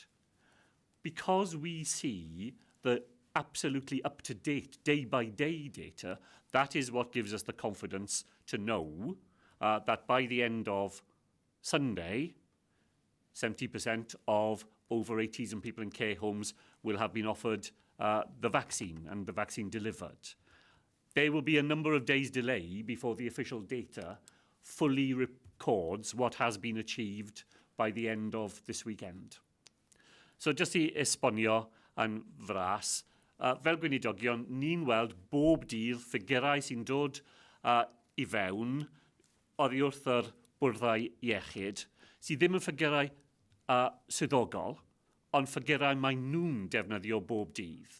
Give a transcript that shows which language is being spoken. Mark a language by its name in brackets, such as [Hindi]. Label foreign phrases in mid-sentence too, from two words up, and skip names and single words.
[English] Because we see the absolutely up-to-date, day-by-day data, that is what gives us the confidence to know that by the end of Sunday, 70% of over 80s and people in care homes will have been offered the vaccine and the vaccine delivered. There will be a number of days delay before the official data fully records what has been achieved by the end of this weekend. So just [Welsh] I esbonio yn fras, fel gweinidogion, ni'n weld bob dydd ffigurau sy'n dod I fewn oddi wrth yr bwrddau iechyd, sydd ddim yn ffigurau swyddogol, ond ffigurau mae nhw'n defnyddio bob dydd.